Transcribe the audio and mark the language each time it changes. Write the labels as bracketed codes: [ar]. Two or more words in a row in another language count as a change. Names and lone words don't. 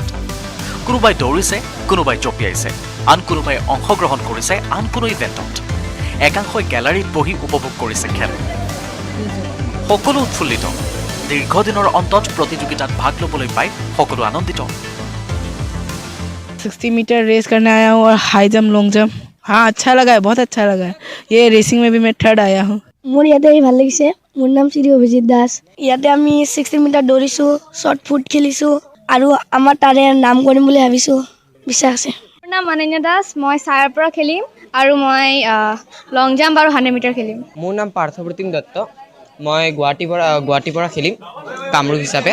[as] কোনোবাই দৌৰিছে, কোনোবাই জঁপিয়াইছে, আন কোনোবাই অংশগ্ৰহণ কৰিছে আন কোনো ইভেণ্টত। একাংশই গেলাৰীত বহি উপভোগ কৰিছে খেল। সকলো উৎফুল্লিত। দীৰ্ঘদিনৰ অন্তত প্ৰতিযোগিতাত ভাগ ল'বলৈ পাই সকলো আনন্দিত। [hi] 60 मीटर रेस करने आया हूँ और [en] high jump long jump. [hi] हाँ, अच्छा लगा है, बहुत अच्छा लगा है। ये रेसिंग में भी मैं 3rd आया हूँ। [as] মোৰ ইয়াতে ভাল লাগিছে। মোৰ নাম শ্ৰী অভিজিত দাস। ইয়াতে আমি 60 মিটাৰ দৌৰিছোঁ, [en] shot put [as] খেলিছোঁ, আৰু আমাৰ তাৰে নাম কৰিম বুলি ভাবিছোঁ, বিশ্বাস আছে। মোৰ নাম অনন্যা দাস। মই ছাৰৰ পৰা খেলিম আৰু মই [en] long jump [as] আৰু 100 মিটাৰ খেলিম। মোৰ নাম পাৰ্থপ্ৰতিম দত্ত। মই গুৱাহাটীৰ পৰা খেলিম কামৰূপ হিচাপে।